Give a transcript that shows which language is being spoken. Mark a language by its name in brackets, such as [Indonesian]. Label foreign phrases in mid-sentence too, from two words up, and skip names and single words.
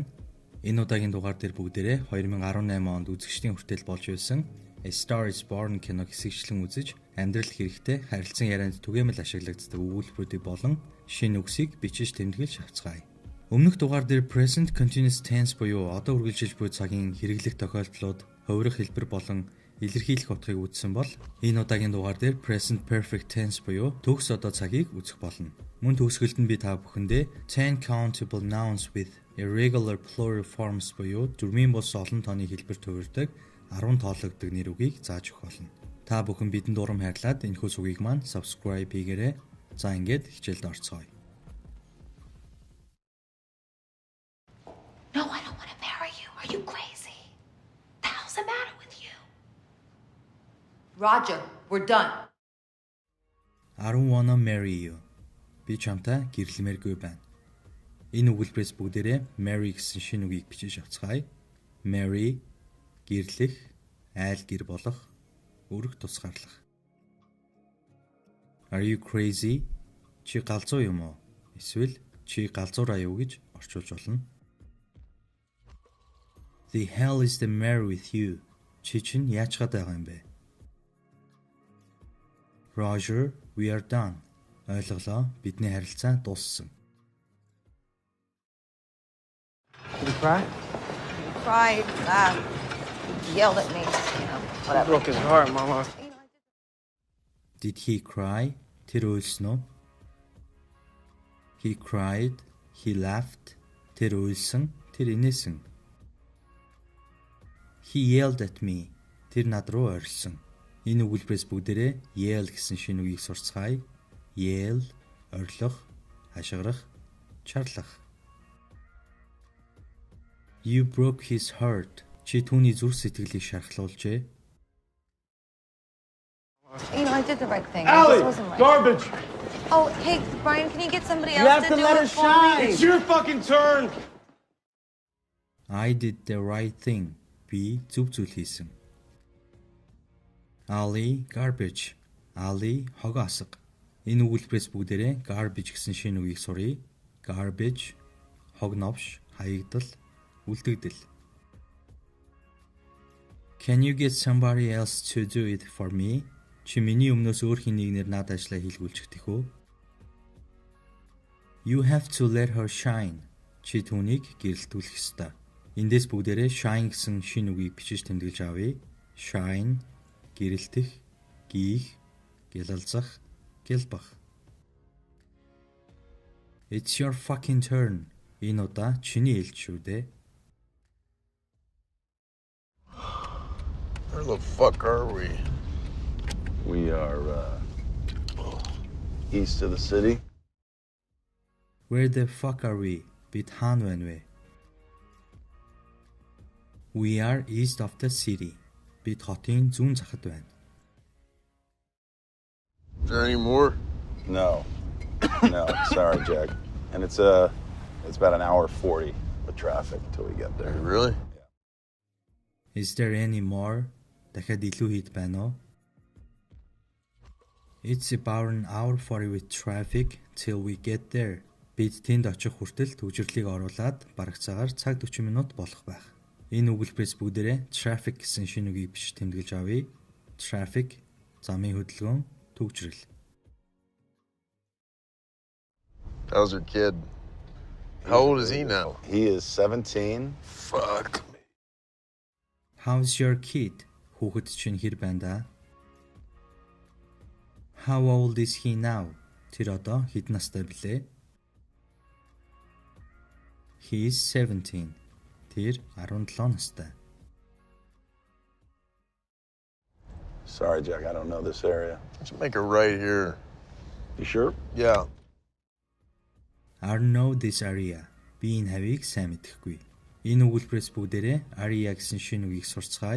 [Mongolian] Энэ удаагийн дугаар дээр бүгдээрээ 2018 онд үзэгчдийн хүртэл болж байсан A Star is Born кино хэсэгчлэн үзэж, амьдрал хэрэгтэй харилцан ярианд түгээмэл ашиглагддаг өгүүлбэрүүдийг болон шинэ үгсийг бичиж тэмдэглэж авцгаая. Өмнөх дугаар дээр [English] present continuous tense [Mongolian] буюу одоо үргэлжилж буй цагийн хэрэглэх тохиолдлууд, хувирах хэлбэр болон илэрхийлэх утгыг үзсэн бол энэ удаагийн дугаар дээр [English] present perfect tense [Mongolian] буюу төгс одоо цагийг үзэх болно. Мөн төгсгөлд нь би та бүхэндээ 10 [English] countable nouns with irregular plural forms [Mongolian] буюу дөрмийн бус олон тооны хэлбэр төвөрдөг 10 тоологддог нэр үгийг зааж өгөх болно. Та бүхэн бидэнд урам хайрлаад энэхүү сүгийг маань subscribe хийгээрэй. За ингээд хичээлд орцгоё. [English] No, I don't want to marry you. Are you crazy? The hell's the matter with you? Roger, we're done. I don't wanna marry you. [Mongolian] Би чамтай гэрлэмээргүй байна. Энэ өгүүлбэрээс бүгдээрээ marry гэсэн шинэ үгийг бичиж авцгаая. Marry гэрлэх, айл гэр болох, өргөх тусгаарлах. [English] Are you crazy? [Mongolian] Чи галзуу юм уу? Эсвэл чи галзуураа юу гэж орчуулж болно. [English] The hell is the matter with you? [Mongolian] Чи чинь яачгаад байгаа юм бэ? [English] Roger, we are done. [Mongolian] Ойлголоо, бидний харилцаа дууссан. [English] Did you cry? He cried, laughed, yelled at me, whatever. Broke his heart, Mama. Did he cry? [Mongolian] Тэр уйлсан уу? [English] He cried, he laughed. [Mongolian] Тэр уйлсан, тэр инээсэн. [English] He yelled at me. [Mongolian] Тэр над руу орилсон. Энэ өгүүлбэрээс бүгдээрээ yell гэсэн шинэ үгийг сурцгаая. Yell, орилох, хашгирах, чарлах. [English] You broke his heart. [Mongolian] Чи түүний зүрх сэтгэлийг шархлуулжээ. [English] I did the right thing. Allie, This wasn't right. garbage. Oh, hey, Brian, can you get somebody You else have to do let it her for shine. me? It's your fucking turn. I did the right thing. [Mongolian] Би зөв зүйл хийсэн. [English] Ali, garbage. Ali, [Mongolian] хог асга. Энэ өгүүлбэрээс бүгдээрээ garbage гэсэн шинэ үгийг суръя. Garbage, хог новш, хаягдал, үлдэгдэл. [English] Can you get somebody else to do it for me? [Mongolian] Чи миний өмнөөс өөр хин нэгнээр над ажлаа хийлгүүлчихдэх үү? [English] You have to let her shine. [Mongolian] Чи түүнийг гэрэлтүүлэх ёстой. Эндээс бүгдээрээ shine гэсэн шинэ үгийг бичиж тэмдэглэж авъя. Shine, гэрэлтэх, гийх, гялалзах, гялбах. [English] It's your fucking turn. [Mongolian] Энэ удаа чиний ээлж шүү дээ. [English] Where the fuck are we? We are east of the city. Where the fuck are we? [Mongolian] Бид хаана байна вэ? [English] We are east of the city. [Mongolian] Бид хотын зүүн захад байна. [English] Is there any more? No, no, sorry, Jack. And it's about an hour 40 with traffic until we get there. Really? Is there any more? [Mongolian] Дахиад илүү хэд байна уу? [English] It's about an hour 40 with traffic till we get there. [Mongolian] Бид тэнд очих хүртэл төвжирлийг оруулаад бараг цагаар цаг 40 минут болох байх. Энэ өгүүлбэрээс бүгдээрээ traffic гэсэн шинэ үгийг биш тэмдэглэж авъя. Traffic, замын хөдөлгөөн, төвжирэл. [English] How's your kid? How old is he now? He is 17. Fuck me. How's your kid? [Mongolian] Хүүхэд чинь хэр байна да? [English] How old is he now? [Mongolian] Тэр одоо хэд настай блэ? [English] He is 17. [Mongolian] Тэр 17 настай. [English] Sorry, Jack, I don't know this area. Let's make a right here. You sure? Yeah. I know this area. [Mongolian] Би энэ хавийг сайн мэдэхгүй. Энэ өгүүлбэрээс бүгдээрээ area гэсэн шинэ үгийг сурцгаая.